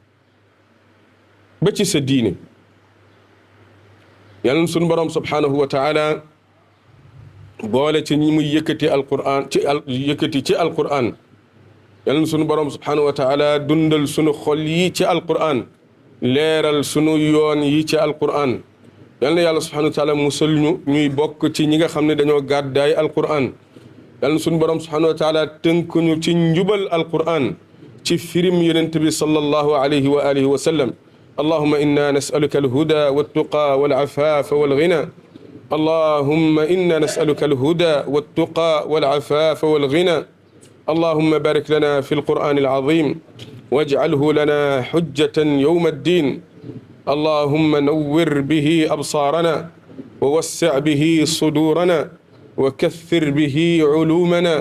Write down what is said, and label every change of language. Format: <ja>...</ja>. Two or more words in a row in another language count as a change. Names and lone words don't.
<wo>yàlla sunu borom</wo> <ar>سبحانه وتعالى</ar> <wo>boole ci ñi muy yëkkati alquran ci alquran yàlla sunu borom</wo> <ar>سبحانه وتعالى</ar> <wo>dundal sunu xol yi ci alquran leeral sunu yoon yi ci alquran yal na yàlla</wo> <ar>سبحانه وتعالى</ar> <wo>musal ñu ñuy bokk ci ñi nga xam ne dañoo gàddaay alquran yal na sunu borom</wo> <ar>سبحانه وتعالى</ar> <wo>tënk ñu ci njubal alquran ci firim yonent bi</wo> <ar>صلى الله عليه وعلى آله وسلم اللهم إنا نسألك الهدى والتقى والعفاف والغنى اللهم إنا نسألك الهدى والتقى والعفاف والغنى اللهم بارك لنا في القرآن العظيم واجعله لنا حجة يوم الدين. اللهم نور به أبصارنا ووسع به صدورنا وكثر به علومنا.</ar>